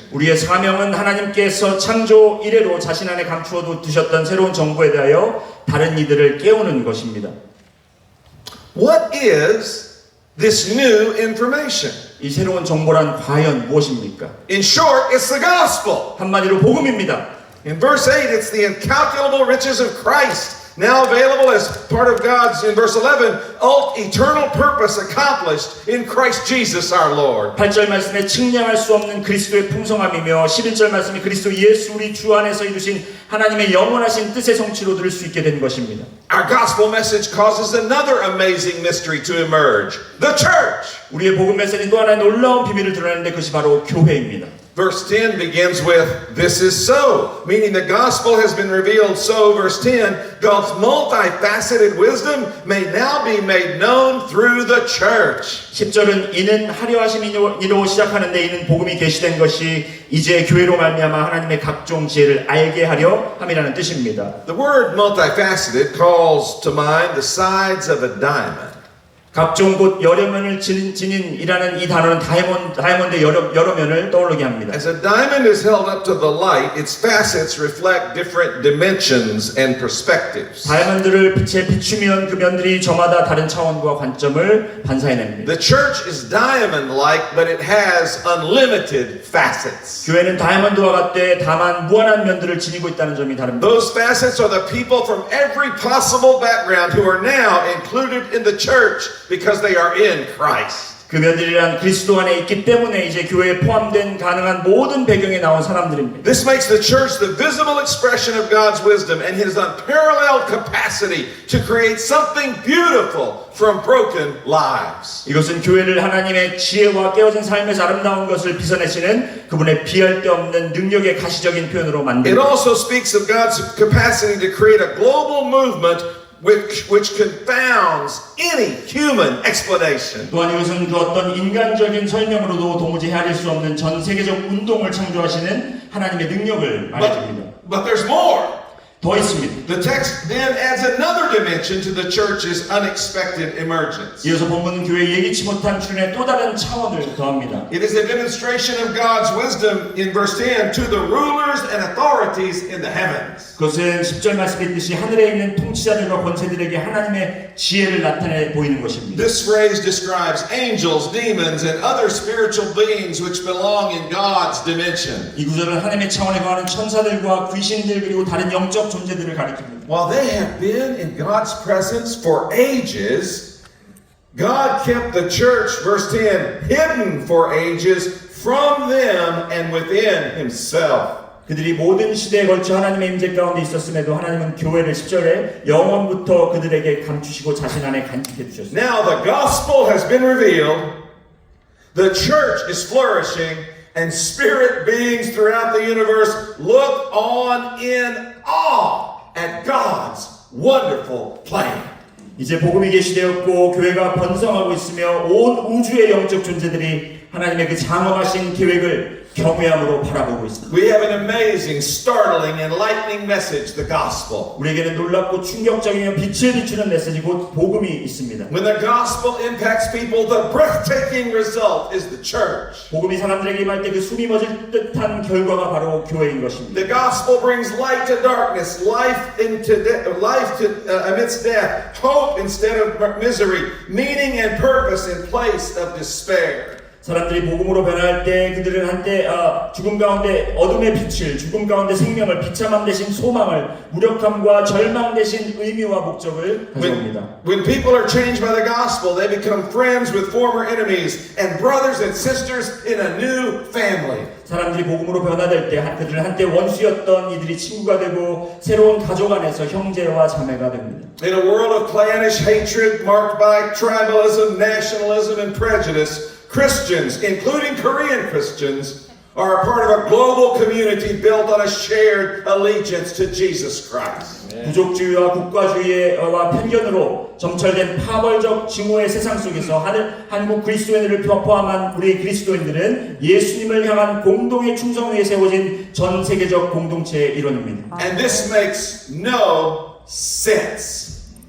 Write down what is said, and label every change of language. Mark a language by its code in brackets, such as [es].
[ko] 우리의 사명은 하나님께서 창조 이래로 자신 안에 감추어 두셨던 새로운 정보에 대하여 다른 이들을 깨우는 것입니다. [en] What is this new information? [ko] 이 새로운 정보란 과연 무엇입니까? [en] In short, it's the gospel. [ko] 한마디로 복음입니다. [en] In verse 8, it's the incalculable riches of Christ, now available as part of God's, in verse 11, eternal purpose accomplished in Christ Jesus our Lord. [ko] 8절 말씀에 측량할 수 없는 그리스도의 풍성함이며 11절 말씀이 그리스도 예수 우리 주 안에서 이루신 하나님의 영원하신 뜻의 성취로 들을 수 있게 된 것입니다. [en] Our gospel message causes another amazing mystery to emerge, the church. [ko] 우리의 복음 메시지는 또 하나의 놀라운 비밀을 드러내는데 그것이 바로 교회입니다. [en] Verse 10 begins with, this is so, meaning the gospel has been revealed. So, verse 10, God's multifaceted wisdom may now be made known through the church. [ko] 10절은 이는 하려 하심이로 시작하는데 이는 복음이 계시된 것이 이제 교회로 말미암아 하나님의 각종 지혜를 알게 하려 함이라는 뜻입니다. [en] The word multifaceted calls to mind the sides of a diamond. [ko] 각종 곧 여러 면을 지닌이라는 이 단어는 다이아몬드의 여러 면을 떠오르게 합니다. [en] As a diamond is held up to the light, its facets reflect different dimensions and perspectives. [ko] 다이아몬드를 빛에 비추면 그 면들이 저마다 다른 차원과 관점을 반사해냅니다. [en] The church is diamond-like, but it has unlimited facets. [ko] 교회는 다이아몬드와 같되 다만 무한한 면들을 지니고 있다는 점이 다릅니다. [en] Those facets are the people from every possible background who are now included in the church because they are in Christ. [ko] 그 면들이란 그리스도 안에 있기 때문에 이제 교회에 포함된 가능한 모든 배경에 나온 사람들입니다. [en] This makes the church the visible expression of God's wisdom and His unparalleled capacity to create something beautiful from broken lives. [ko] 이것은 교회를 하나님의 지혜와 깨어진 삶에서 아름다운 것을 빗어내시는 그분의 비할 데 없는 능력의 가시적인 표현으로 [en] It [ko] 만듭니다. [en] also speaks of God's capacity to create a global movement which confounds any human explanation. [ko] 또한 이것은 그 어떤 인간적인 설명으로도 도무지 헤아릴 수 없는 전 세계적 운동을 창조하시는 하나님의 능력을 말해줍니다. [en] But there's more. [ko] 더 있습니다. [en] The text then adds another dimension to the church's unexpected emergence. [ko] 이어서 본문은 교회의 예기치 못한 출현의 또 다른 차원을 더합니다. [en] It is a demonstration of God's wisdom in verse 10 to the rulers and authorities in the heavens. [ko] 그것은 10절 말씀에 있듯이 하늘에 있는 통치자들과 권세들에게 하나님의 지혜를 나타내 보이는 것입니다. [en] This phrase describes angels, demons, and other spiritual beings which belong in God's dimension. [ko] 이 구절은 하나님의 차원에 거하는 천사들과 귀신들 그리고 다른 영적 존재들을 가리킵니다. [en] While they have been in God's presence for ages, God kept the church, verse 10, hidden for ages from them and within himself. [ko] 그들이 모든 시대에 걸쳐 하나님의 임재 가운데 있었음에도 하나님은 교회를 10절에 영원부터 그들에게 감추시고 자신 안에 간직해 주셨습니다. [en] Now the gospel has been revealed, the church is flourishing, and spirit beings throughout the universe look on in awe at God's wonderful plan. [ko] 이제 복음이 계시되었고 교회가 번성하고 있으며 온 우주의 영적 존재들이 하나님의 그 장엄하신 계획을 경외함으로 바라보고 있습니다. [en] We have an amazing, startling, enlightening message, the gospel. [ko] 우리에게는 놀랍고 충격적이며 빛을 비추는 메시지 곧 복음이 있습니다. [en] When the gospel impacts people, the breathtaking result is the church. [ko] 복음이 사람들에게 임할 때 그 숨이 멎을 듯한 결과가 바로 교회인 것입니다. [en] The gospel brings light to darkness, life amidst death, hope instead of misery, meaning and purpose in place of despair. [ko] 사람들이 복음으로 변할 때 그들은 한때 죽음 가운데 어둠의 빛을, 죽음 가운데 생명을, 비참함 대신 소망을, 무력함과 절망 대신 의미와 목적을 가져옵니다. [en] When people are changed by the gospel, they become friends with former enemies and brothers and sisters in a new family. [ko] 사람들이 복음으로 변화될 때 그들은 한때 원수였던 이들이 친구가 되고 새로운 가족 안에서 형제와 자매가 됩니다. [en] In a world of clannish hatred marked by tribalism, nationalism, and prejudice, Christians, including Korean Christians, are a part of a global community built on a shared allegiance to Jesus Christ. [ko] 부족주의와 국가주의와 편견으로 점철된 파벌적 증오의 세상 속에서 한국 그리스도인들을 포함한 우리 그리스도인들은 예수님을 향한 공동의 충성 위에 세워진 전 세계적 공동체의 일원입니다. [en] And this makes no sense.